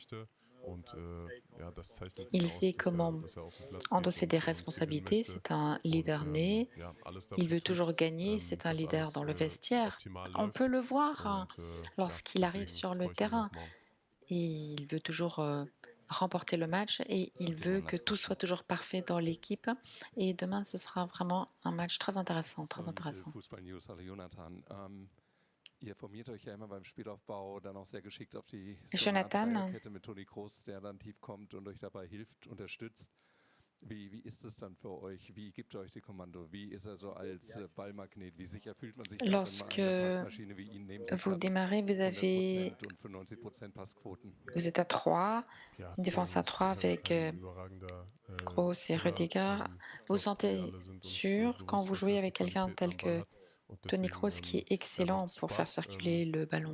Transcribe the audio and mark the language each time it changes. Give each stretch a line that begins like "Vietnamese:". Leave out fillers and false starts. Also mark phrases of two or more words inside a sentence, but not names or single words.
French: Il sait comment endosser des responsabilités, c'est un leader né, il veut toujours gagner, c'est un leader dans le vestiaire. On peut le voir lorsqu'il arrive sur le terrain. Et il veut toujours remporter le match et il veut que tout soit toujours parfait dans l'équipe. Et demain, ce sera vraiment un match très intéressant, très intéressant.
German: Ihr formiert euch ja immer beim Spielaufbau dann auch sehr geschickt auf die Jonathan, Kette mit Toni Kroos, der dann tief kommt und euch dabei hilft, unterstützt. Wie ist es dann für euch? Wie gibt er euch die Kommando? Wie ist er so als Ballmagnet? Wie sicher fühlt man sich, wenn man eine Passmaschine wie ihn neben sich
French: vous
German: hat?
French: démarrez, vous avez,
German: 100% und 95% Passquoten.
French: vous êtes à 3, une défense à 3 avec Kroos et Rudiger. Vous vous sentez sûr quand vous jouez avec quelqu'un tel que Toni Kroos qui est excellent pour faire circuler le ballon.